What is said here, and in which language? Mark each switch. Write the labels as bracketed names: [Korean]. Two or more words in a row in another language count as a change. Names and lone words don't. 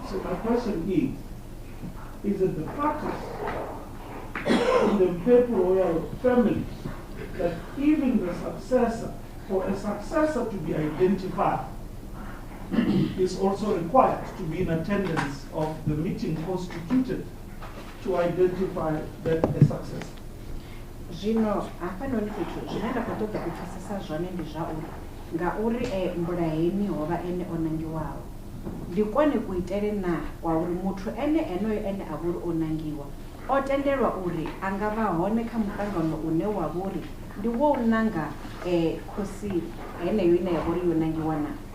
[English] So my question is it the practice in the Mphephu royal family that even the successor, for a successor to be identified, is also required to be in attendance of the meeting constituted to identify that a successor? [Venda] Zvino hapa noni fhethu zwine nda khou ṱoḓa u pfesesa zwone ndi zwauri ngauri Mbulaeni hovha ene o nangiwaho ndi kone kuitele na kwa uri muthu ene ene a vhori o nangiwa o tendelwa uri anga vha hone kha muṱangano une wa vhori ndi wo nanga khosi heneyo ine ya vhori yo nangiwa na